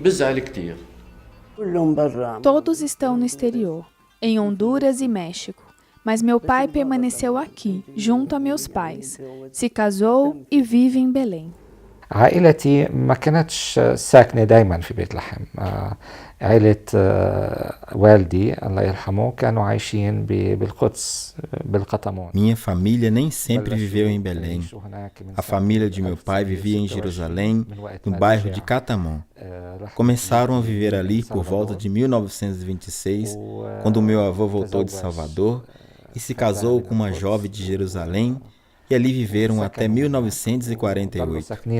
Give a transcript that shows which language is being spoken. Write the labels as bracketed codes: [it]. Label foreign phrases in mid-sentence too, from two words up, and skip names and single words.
[pt] Todos estão no exterior, em Honduras e México, Mas meu pai permaneceu aqui, junto a meus pais. Se casou e vive em Belém. [ar] عائلتي ما كانتش ساكنة دايما في بيت لحم. عائلة والدي الله يرحمه كانوا عايشين بالقدس بالقطمون. [pt] Minha família nem sempre viveu em Belém. A família de meu pai vivia em Jerusalém, no bairro de Catamon. Começaram a viver ali por volta de 1926, quando meu avô voltou de Salvador e se casou com uma jovem de Jerusalém, e ali viveram até 1948.